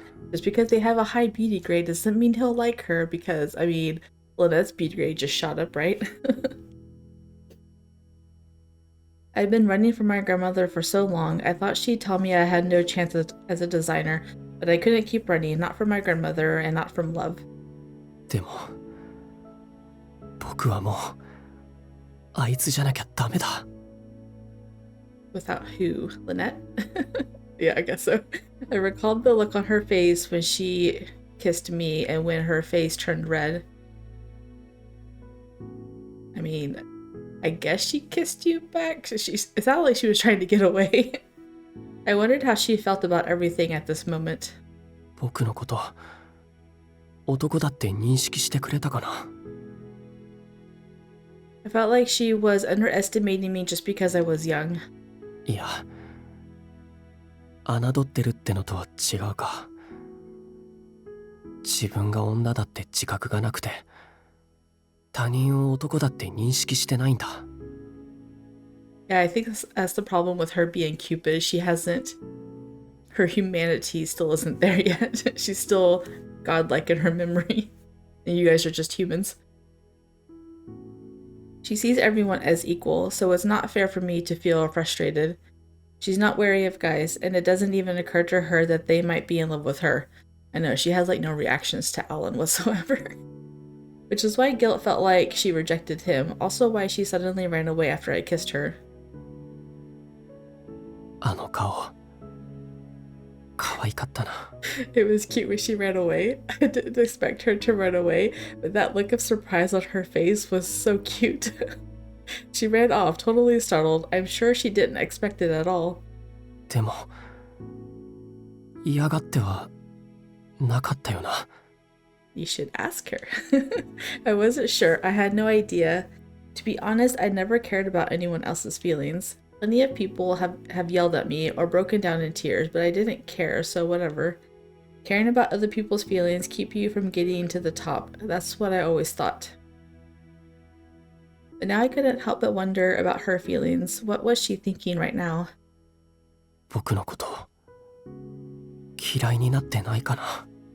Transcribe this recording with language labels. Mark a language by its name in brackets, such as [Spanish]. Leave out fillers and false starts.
[English] Just because they have a high beauty grade doesn't mean he'll like her, because, I mean, Lynette's beauty grade just shot up, right? I'd been running from my grandmother for so long, I thought she'd tell me I had no chance as a designer, but I couldn't keep running, not from my grandmother and not from love. [Japanese] でも僕はもうあいつじゃなきゃダメだ。 [English] Without who? Lynette? Yeah, I guess so. I recalled the look on her face when she kissed me and when her face turned red. I mean, I guess she kissed you back. It's not like she was trying to get away. I wondered how she felt about everything at this moment. [Japanese] 僕のこと男だって認識してくれたかな。 [English] I felt like she was underestimating me just because I was young. [Japanese] いや、侮ってるってのとは違うか。自分が女だって自覚がなくて、他人を男だって認識してないんだ。 [English] Yeah, I think that's the problem with her being Cupid. Her humanity still isn't there yet. She's still godlike in her memory. And you guys are just humans. She sees everyone as equal, so it's not fair for me to feel frustrated. She's not wary of guys, and it doesn't even occur to her that they might be in love with her. I know, she has like no reactions to Alan whatsoever. Which is why guilt felt like she rejected him, also why she suddenly ran away after I kissed her. [Japanese] あの顔、可愛かったな。 [English] It was cute when she ran away. I didn't expect her to run away, but that look of surprise on her face was so cute. She ran off, totally startled. I'm sure she didn't expect it at all. [Japanese] でも嫌がってはなかったよな。 [English] You should ask her. I wasn't sure. I had no idea. To be honest, I never cared about anyone else's feelings. Plenty of people have yelled at me or broken down in tears, but I didn't care, so whatever. Caring about other people's feelings keep you from getting to the top. That's what I always thought. But now I couldn't help but wonder about her feelings. What was she thinking right now? [Japanese] 僕のこと嫌いになってないかな。